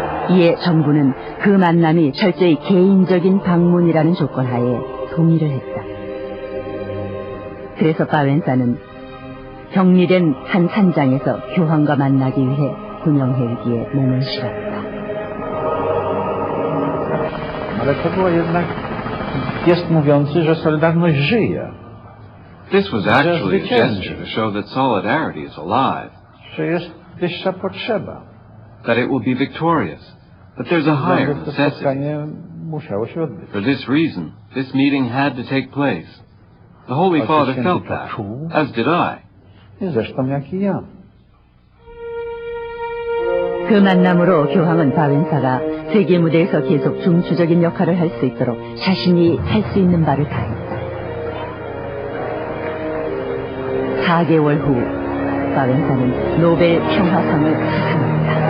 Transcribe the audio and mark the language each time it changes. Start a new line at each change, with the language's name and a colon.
Korean: 이에 정부는 그 만남이 철저히 개인적인 방문이라는 조건 하에 동의를 했다. 그래서 바웬사는 격리된 한 산장에서 교황과 만나기 위해 군용헬기에 몸을 실었다.
Polish: Ale to było jednak gest mówiący, że Solidarność żyje.
English: This was actually a gesture to show that solidarity is alive.
Polish: Że jest wyższa potrzeba.
English: That it will be victorious. But there's a higher necessity.
Polish: Musiało się odbyć.
English: For this reason, this meeting had to take place. The Holy Father felt that, as did I.
Polish: Zresztą jak i ja.
Korean: 그 만남으로 교황은 바웬사가 세계 무대에서 계속 중추적인 역할을 할 수 있도록 자신이 할 수 있는 바를 다했다. 4개월 후 바벤사는 노벨 평화상을 수상합니다.